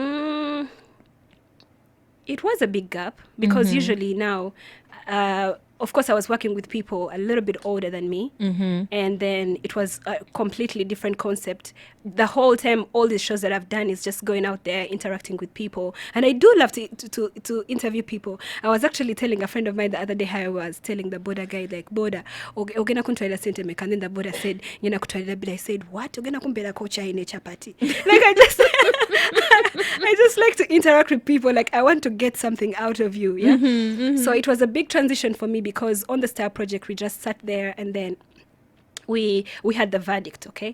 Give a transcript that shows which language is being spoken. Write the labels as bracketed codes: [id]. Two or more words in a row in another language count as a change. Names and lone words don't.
[en] It was a big gap because usually now, of course, I was working with people a little bit older than me, and then it was a completely different concept. The whole time, all these shows that I've done is just going out there, interacting with people, and I do love to interview people. I was actually telling a friend of mine the other day how I was telling the border guy, like, border, [lg] ogena kuntwalira sente meka, [en] and then the border said, [lg] nyina kutwalira bila. [en] I said, what? [lg] Ogena kumpera kocha ine chapati. [en] Like, I just like to interact with people. Like, I want to get something out of you. Yeah. So it was a big transition for me because on the Style Project, we just sat there, and then we had the verdict, okay,